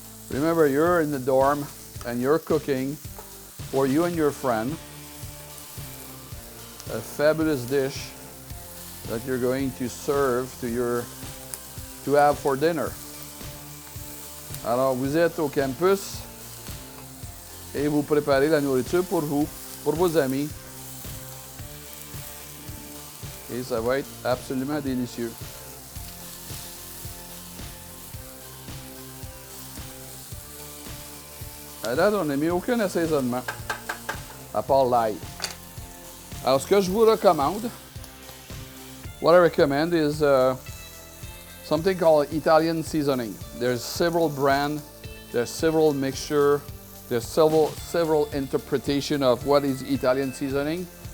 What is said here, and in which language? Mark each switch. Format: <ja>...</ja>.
<en>Remember, you're in the dorm and you're cooking for you and your friend a fabulous dish that you're going to serve to have for dinner.</en> <fr>Alors, vous êtes au campus et vous préparez la nourriture pour vous, pour vos amis, Et ça va être absolument délicieux. À date, on n'a mis aucun assaisonnement, à part l'ail. Alors, ce que je vous recommande,</fr> <en>what I recommend is something called Italian seasoning. There's several brands, there's several mixture, there's several interpretation of what is Italian seasoning.</en>